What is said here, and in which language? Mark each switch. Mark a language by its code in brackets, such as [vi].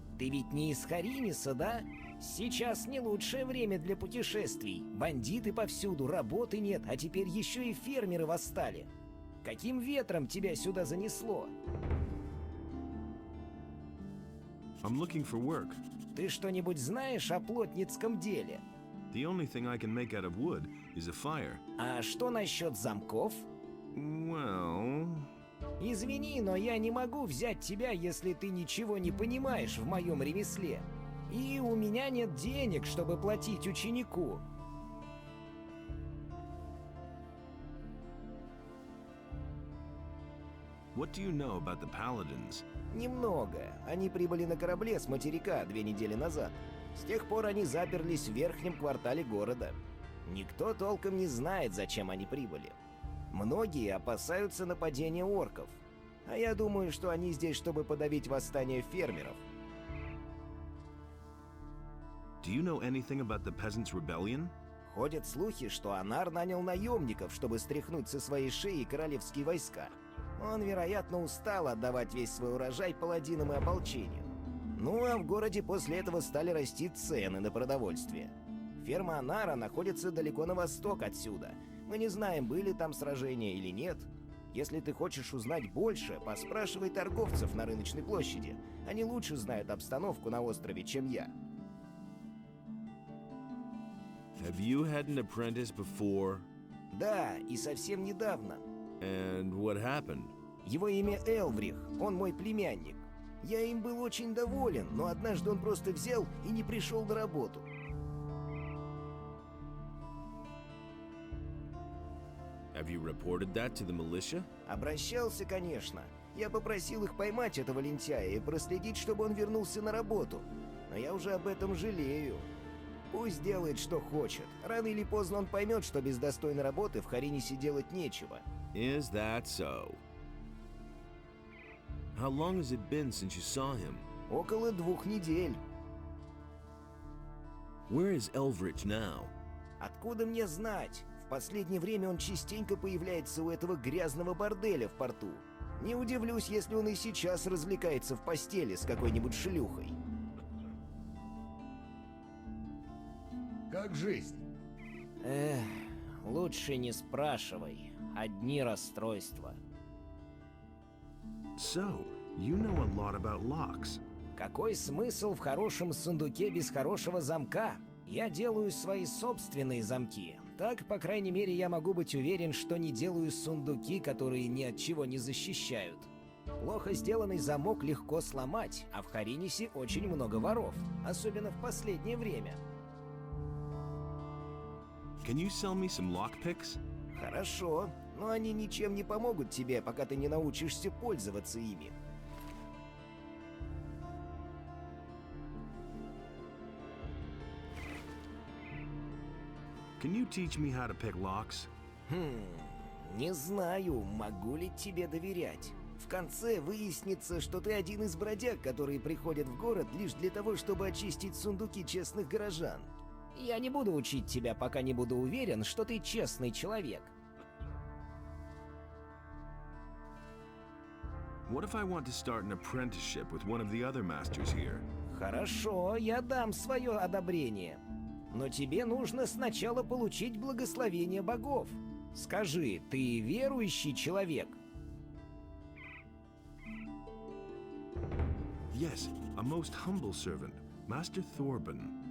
[ru] Ты ведь не из Харимиса, да? Сейчас не лучшее время для путешествий. Бандиты повсюду, работы нет, а теперь еще и фермеры восстали. Каким ветром тебя сюда занесло? [en] I'm looking for work. [ru] Ты что-нибудь знаешь о плотницком деле? [en] The only thing I can make out of wood is a fire. [ru] А что насчет замков? Well... Извини, но я не могу взять тебя, если ты ничего не понимаешь в моем ремесле. И у меня нет денег, чтобы платить ученику. [en] What do you know about the Paladins? [ru] Немного. Они прибыли на корабле с материка 2 недели назад. С тех пор они заперлись в верхнем квартале города. Никто толком не знает, зачем они прибыли. Многие опасаются нападения орков. А я думаю, что они здесь, чтобы подавить восстание фермеров. [en] Do you know anything about the Peasants' Rebellion? [ru] Ходят слухи, что Анар нанял наемников, чтобы стряхнуть со своей шеи королевские войска. Он, вероятно, устал отдавать весь свой урожай паладинам и ополчению. Ну а в городе после этого стали расти цены на продовольствие. Ферма Анара находится далеко на восток отсюда. Мы не знаем, были там сражения или нет. Если ты хочешь узнать больше, поспрашивай торговцев на рыночной площади. Они лучше знают обстановку на острове, чем я. [en] Have you had an apprentice before? [ru] Да, и совсем недавно. [en] And what happened? [ru] Его имя Элврих, он мой племянник. Я им был очень доволен, но однажды он просто взял и не пришел на работу. [en] Have you reported that to the militia? [ru] Обращался, конечно. Я попросил их поймать этого лентяя и проследить, чтобы он вернулся на работу. Но я уже об этом жалею. Пусть делает, что хочет. Рано или поздно он поймет, что без достойной работы в Харинисе делать нечего. [en] Is that so? How long has it been since you saw him? [ru] Около 2 недель. [en] Where is Elvridge now? [ru] Откуда мне знать? В последнее время он частенько появляется у этого грязного борделя в порту. Не удивлюсь, если он и сейчас развлекается в постели с какой-нибудь шлюхой. Как жизнь? Лучше не спрашивай. Одни расстройства. [en] So, you know a lot about locks. [ru] Какой смысл в хорошем сундуке без хорошего замка? Я делаю свои собственные замки. Так, по крайней мере, я могу быть уверен, что не делаю сундуки, которые ни от чего не защищают. Плохо сделанный замок легко сломать, а в Харинисе очень много воров, особенно в последнее время. [en] Can you sell me some lockpicks? [ru] Хорошо, но они ничем не помогут тебе, пока ты не научишься пользоваться ими. [en] Can you teach me how to pick locks? [ru] Не знаю, могу ли тебе доверять. В конце выяснится, что ты один из бродяг, которые приходят в город лишь для того, чтобы очистить сундуки честных горожан. Я не буду учить тебя, пока не буду уверен, что ты честный человек. [en] What if I want to start an apprenticeship with one of the other masters here? [ru] Хорошо, я дам свое одобрение. Но тебе нужно сначала получить благословение богов. Скажи, ты верующий человек? [en] Yes, a most humble servant, Master Thorben.